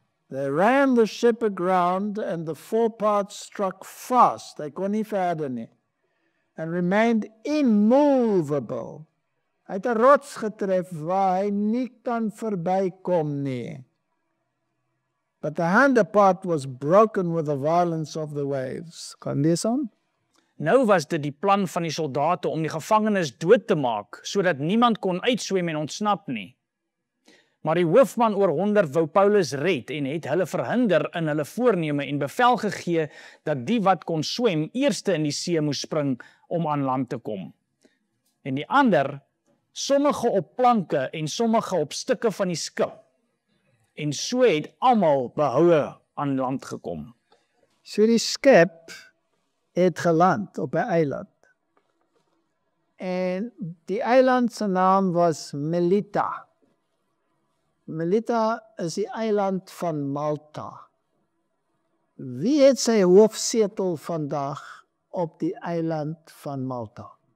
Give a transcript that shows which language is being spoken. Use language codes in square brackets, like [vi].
[en] They ran the ship aground and the forepart struck fast. [af] They kon nie verder nie. [en] And remained immovable. [af] Hy het 'n rots getref waar hy nie kan verbykom nie. [en] But the handpart was broken with the violence of the waves. [af] Kan lees aan? Nou was dit die plan van die soldate om die gevangenes dood te maak, sodat niemand kon uitswem en ontsnap nie. Maar die hoofman oor 100 wou Paulus red en het hulle verhinder in hulle voorneme en bevel gegee dat die wat kon swem eerste in die see moes spring om aan land te kom. En die ander, sommige op planke en sommige op stukke van die skip. En so het almal behoue aan land gekom. So die skip het geland op 'n eiland. En die eiland se naam was Melita. Melita is die eiland van Malta. Wie het sy hoofsetel vandag op die eiland van Malta?